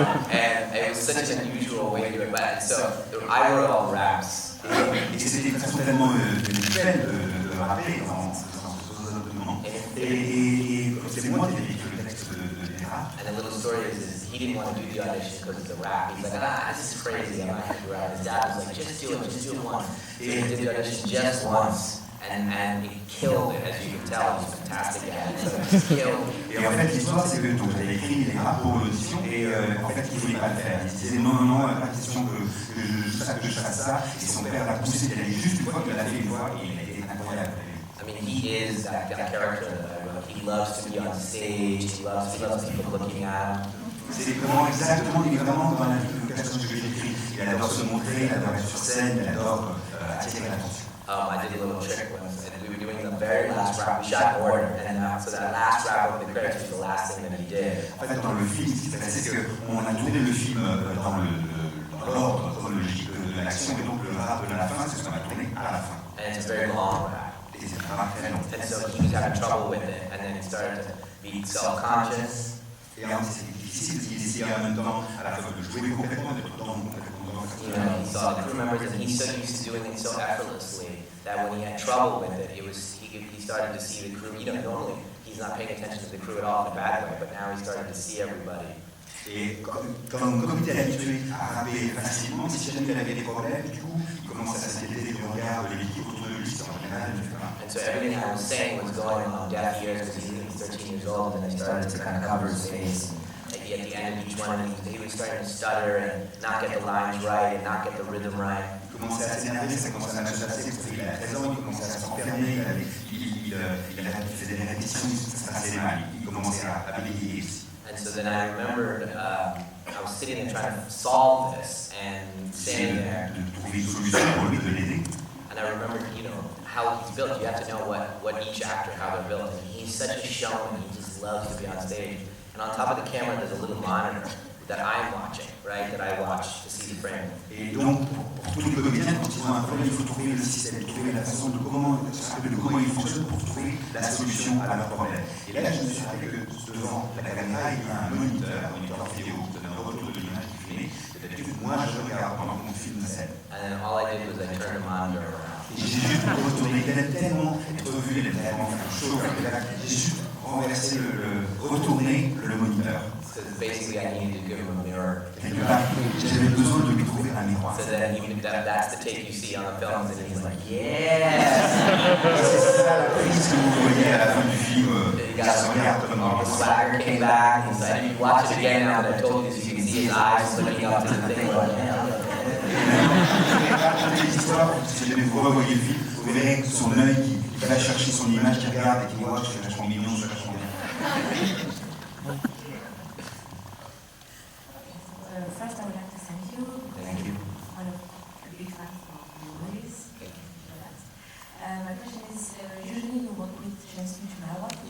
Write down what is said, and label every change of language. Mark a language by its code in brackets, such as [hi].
[en] And it was such an unusual way to do it. But so I wrote all raps. [fr] Et c'était une façon tellement mutuelle de rapper dans ce moment. Et c'est moi qui ai écrit le texte des raps. [en] And the little story is he didn't want to do the audition because it's a rap. He's like, this is crazy. I'm not going to do rap. His dad was like, just do it once. So he did the audition just once. And he killed it, as you can tell. He's fantastic at it. So he killed it. [fr] Et en fait, l'histoire, c'est que j'avais écrit des raps pour l'audition et en fait, il ne voulait pas le faire. Il disait non, pas question que je fasse ça. Et son père l'a poussé, il a dit juste une fois qu'il l'a fait une fois et il a été incroyable. [en] I mean, he is that character that I wrote. He loves to be on stage. He loves people looking at him. [fr] C'est vraiment exactement, il est vraiment dans la vie de personne que j'ai écrit. Il adore se montrer, il adore être sur scène, il adore attirer l'attention. [en] I did a little trick once, and we were doing the very last rap. We shot in order, and so that last rap over the credits was the last thing that he did. [fr] En fait, dans le film, ce qui s'est passé, c'est qu'on a tourné le film dans l'ordre chronologique de l'action, et donc le rap de la fin, c'est ce qu'on a tourné à la fin. [en] And it's a very long rap. [fr] Et c'est un rap très long. [en] And so he was having trouble with it, and then he started to be self-conscious. [fr] Et c'était difficile parce qu'il essayait en même temps à la fois de jouer complètement, d'être complètement dans [en] he saw the crew members, and he's so used to doing it so effortlessly that when he had trouble with it, he started to see the crew. Normally he's not paying attention to the crew at all in a bad way, but now he started to see everybody. [fr] Et comme il était habitué à rapper facilement, si jamais il avait des problèmes, du coup, il commence à s'inquiéter du regard de l'équipe autour de lui, en général, etc. [en] And so everything I was saying was going on deaf ears because he's 13 years old, and then he started to kind of cover his face. At the end of each one, he was starting to stutter and not get the lines right and not get the rhythm right. [fr] Il commençait à s'énerver, ça commençait à m'agacer parce qu'il a 13 ans, il commençait à s'enfermer, il faisait des répétitions, ça se passait mal, il commençait à bégayer aussi. [en] And so then I remembered I was sitting there trying to solve this and standing there. [fr] De trouver une solution pour lui, de l'aider. [en] And I remembered, how he's built. You have to know what each actor, how they're built. And he's such a showman. He just loves to be on stage. And on top of the camera, there's a little monitor that I'm watching, right? That I watch to see the frame. [fr] Et donc, pour tous les comédiens, quand ils ont un problème, il faut trouver le système, trouver la façon de comment il fonctionne pour trouver la solution à leur problème. Et là, je me suis rappelé que devant la caméra, il y a un moniteur vidéo, qui donne un retour de l'image qui est filmée. D'habitude, moi, je regarde pendant qu'on filme la scène. [en] And then all I did was I turned the monitor around. [fr] Et j'ai juste retourné, il aime tellement être vu, il aime tellement faire chaud, j'ai juste renversé retourné le moniteur. [en] So basically, I needed to give him a mirror. [fr] Quelque part, j'avais besoin de lui trouver un miroir. [en] So then that's the take you see on the films, and he's like, yes! [fr] C'est ça la prise que vous voyez à la fin du film, ça se regarde comme dans [en] The swagger came back, and he's like, if you watch it again now that I told you this, you can see his eyes looking up to the thing like, yeah. [fr] L'histoire, si jamais vous revoyez le film, vous verrez son œil qui va chercher son image, qui regarde et qui voit, c'est vachement mignon, c'est vachement bien. [en] First, I would like to thank you. Thank you. One of a big fan of your movies. Thank you for that. My question is, usually you work with James Shyamalan in